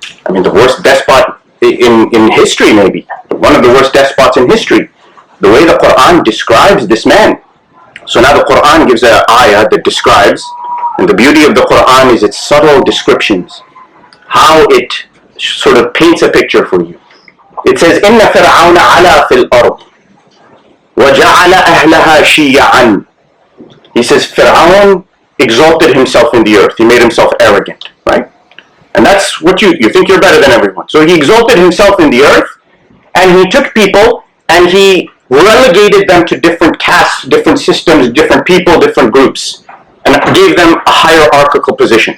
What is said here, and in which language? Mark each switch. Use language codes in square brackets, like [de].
[en] I mean, the worst despot in history, maybe. One of the worst despots in history. The way the Quran describes this man. So now the Quran gives an ayah that describes, and the beauty of the Quran is its subtle descriptions, how it sort of paints a picture for you. It says, [ar] إِنَّ فِرْعَوْنَ عَلَى فِي الْأَرْضِ وَجَعَلَ أَهْلَهَا شِيَعًا. [en] He says, Fir'aun exalted himself in the earth. He made himself arrogant, right? And that's what you think you're better than everyone. So he exalted himself in the earth, and he took people, and he relegated them to different castes, different systems, different people, different groups, and gave them a hierarchical position.